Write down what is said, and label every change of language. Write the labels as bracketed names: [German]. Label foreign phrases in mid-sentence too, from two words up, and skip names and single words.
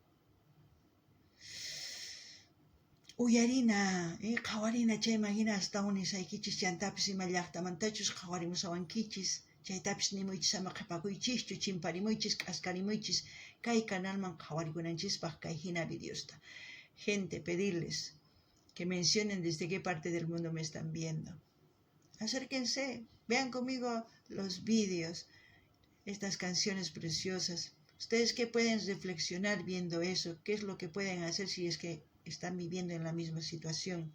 [Quechua] Uyarina, qawarina chayma hina astawan nisaykichis chantapis ima llaqtamantachus qawarimusawankichis, chaytapis nimuychis ama qhipakuychischu, chimparimuychis, k'askarimuychis, kay canalman qhawarikunanchispas kay hina videosta. [Spanish] Gente, pedirles que mencionen desde qué parte del mundo me están viendo. Acérquense, vean conmigo los vídeos, estas canciones preciosas. ¿Ustedes qué pueden reflexionar viendo eso? ¿Qué es lo que pueden hacer si es que están viviendo en la misma situación?